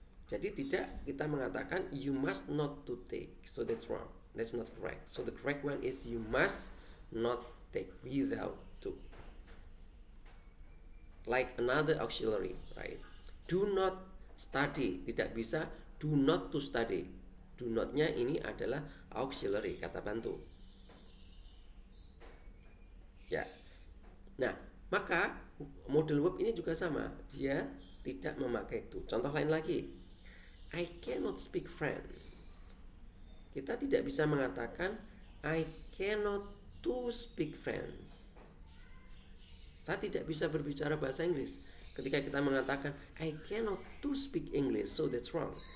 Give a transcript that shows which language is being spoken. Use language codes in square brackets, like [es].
[id] Jadi tidak kita mengatakan [en] you must not to take. So that's wrong. That's not correct. So the correct one is you must not take without to. Like another auxiliary, right? Do not study. [id] Tidak bisa [en] do not to study. [id] Do not-nya ini adalah auxiliary, kata bantu. Ya. Nah, maka modal verb ini juga sama. Dia tidak memakai to. Contoh lain lagi. [en] I cannot speak French. [id] Kita tidak bisa mengatakan [en] I cannot to speak French. [id] Saya tidak bisa berbicara bahasa Inggris. Ketika kita mengatakan [en] I cannot to speak English, so that's wrong.